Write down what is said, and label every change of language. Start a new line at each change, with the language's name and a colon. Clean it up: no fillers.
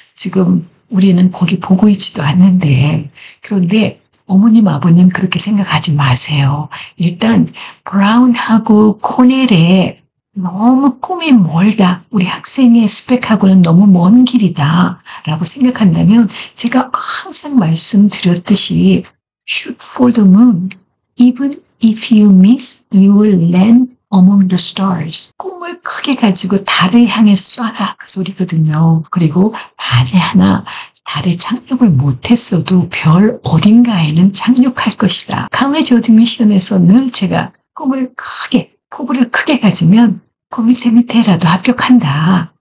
Korean: 지금 우리는 거기 보고 있지도 않는데. 그런데 어머님, 아버님 그렇게 생각하지 마세요. 일단 브라운하고 코넬에 너무 꿈이 멀다. 우리 학생의 스펙하고는 너무 먼 길이다. 라고 생각한다면 제가 항상 말씀드렸듯이
English: shoot for the moon. Even if you miss, you will land among the stars.
Korean: 꿈을 크게 가지고 달을 향해 쏴라. 그 소리거든요. 그리고 만에 하나 달에 착륙을 못했어도 별 어딘가에는 착륙할 것이다. 카레지 어드미션에서 늘 제가 꿈을 크게, 포부를 크게 가지면 그 밑에라도 합격한다.